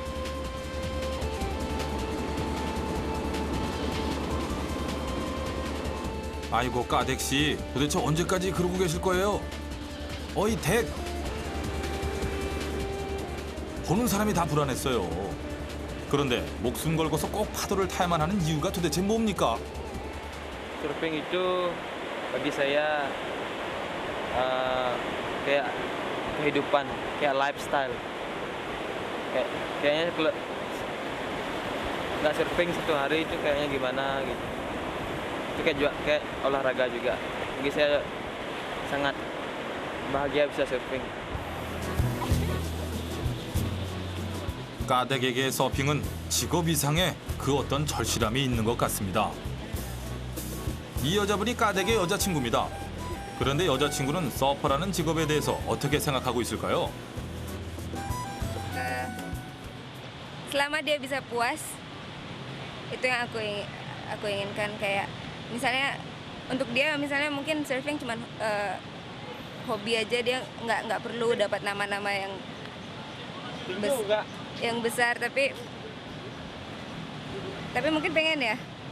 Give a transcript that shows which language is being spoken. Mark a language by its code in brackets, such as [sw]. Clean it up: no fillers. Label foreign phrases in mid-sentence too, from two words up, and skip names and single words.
[ko] 아이고 까덱씨 도대체 언제까지 그러고 계실 거예요? 어이 덱! 보는 사람이 다 불안했어요. 그런데 목숨 걸고서 꼭 파도를 타야만 하는 이유가 도대체 뭡니까? [id] Surfing itu bagi saya kayak kehidupan, kayak lifestyle. Kayaknya nggak surfing 1 hari itu kayaknya gimana gitu. Itu kayak olahraga juga. Bagi saya sangat bahagia bisa surfing. [ko] 까덱에게 서핑은 직업 이상의 그 어떤 절실함이 있는 것 같습니다. 이 여자분이 까덱의 여자친구입니다. 그런데 여자친구는 서퍼라는 직업에 대해서 어떻게 생각하고 있을까요? [id] Selama dia bisa puas, itu yang aku inginkan. Kayak misalnya untuk dia misalnya mungkin surfing cuma hobi aja, dia nggak perlu dapat nama-nama yang besar, tapi mungkin pengen ya.